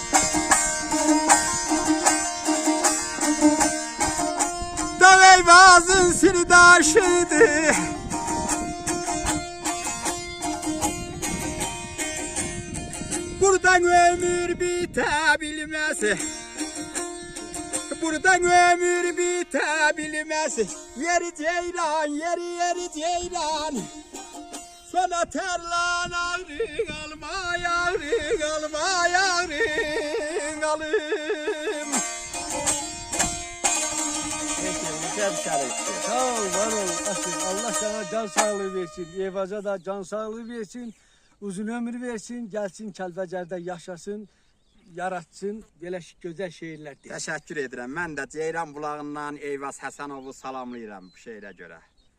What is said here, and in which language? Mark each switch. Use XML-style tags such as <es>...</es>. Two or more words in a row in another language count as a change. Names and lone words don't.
<az>Dağ Eyvaz'ın sirdaşıdır.</az> <tr>Buradan ömür bitebilmez. Buradan ömür bitebilmez. Yeri ceylan, yeri ceylan. Sana terlan ağrın alma yavrun alma yavrun alım. Sağ ol, var ol. Allah sana can sağlığı versin. Eyvaza da can sağlığı versin. Uzun ömür versin. Gelsin Kəlbəcərdə yaşasın. Yaratsın.</tr> <az>Belə gözəl şeirlər deyir. Təşəkkür edirəm. Mən də Ceyran bulağından Eyvaz Həsənovu salamlayıram bu şeirə görə.</az>